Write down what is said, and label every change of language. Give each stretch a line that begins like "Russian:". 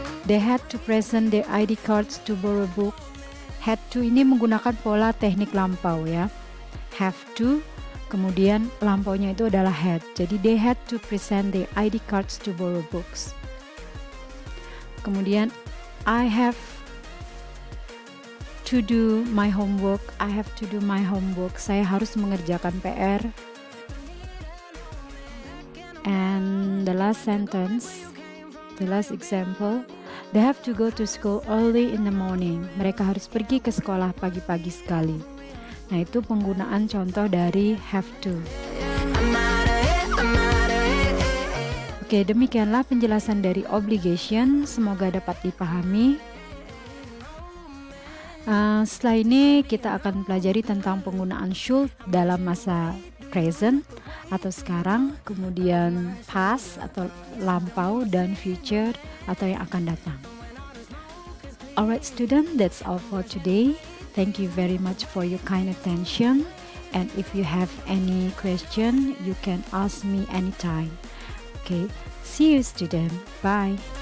English: They had to present their ID cards to borrow book.
Indonesian: Had to ini menggunakan pola teknik lampau ya. Have to, kemudian lampaunya itu adalah had.
English: Jadi they had to present their ID cards to borrow books. Kemudian I have to do my homework. I have to do my homework.
Indonesian: Saya harus mengerjakan PR.
English: And the last sentence, the last example, they have to go to school early in the morning.
Indonesian: Mereka harus pergi ke sekolah pagi-pagi sekali. Nah, itu penggunaan contoh dari have to. Oke, demikianlah penjelasan dari obligation. Semoga dapat dipahami. Setelah ini kita akan pelajari tentang penggunaan should dalam masa present atau sekarang, kemudian past atau lampau, dan future atau yang akan datang.
English: Alright student, that's all for today. Thank you very much for your kind attention, and if you have any question, you can ask me anytime. Okay, see you student. Bye.